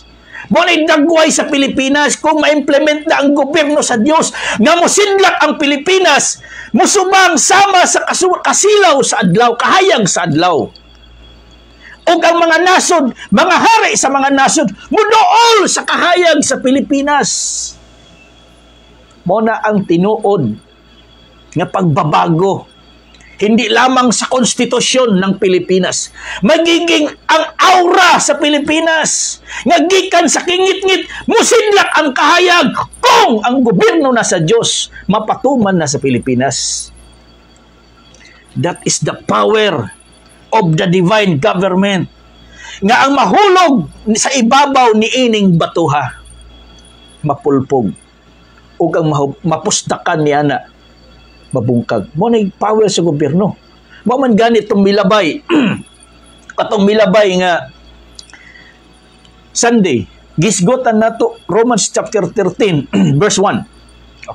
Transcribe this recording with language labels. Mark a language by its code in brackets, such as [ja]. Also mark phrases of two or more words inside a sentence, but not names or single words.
[ceb] Mo na'y dagway sa Pilipinas kung ma-implement na ang gobyerno sa Dios nga mosinlak ang Pilipinas, musubang sama sa kasilaw sa adlaw, kahayag sa adlaw. O ang mga nasod, mga hari sa mga nasod, muduol sa kahayag sa Pilipinas. Mo na ang tinuod nga pagbabago, [tl] hindi lamang sa konstitusyon ng Pilipinas, magiging [ceb] ang aura sa Pilipinas, nga gikan sa kingit-ngit, musinlak ang kahayag kung ang gobyerno na sa Diyos, mapatuman na sa Pilipinas. [en] That is the power of the divine government, [ceb] nga ang mahulog sa ibabaw ni ining batuha, mapulpog, o ang mapustakan ni ana, mabungkag. Mo na power sa gobyerno. Mo man ganit itong milabay. Katong milabay nga Sunday, gisgotan nato Romans chapter 13 verse 1.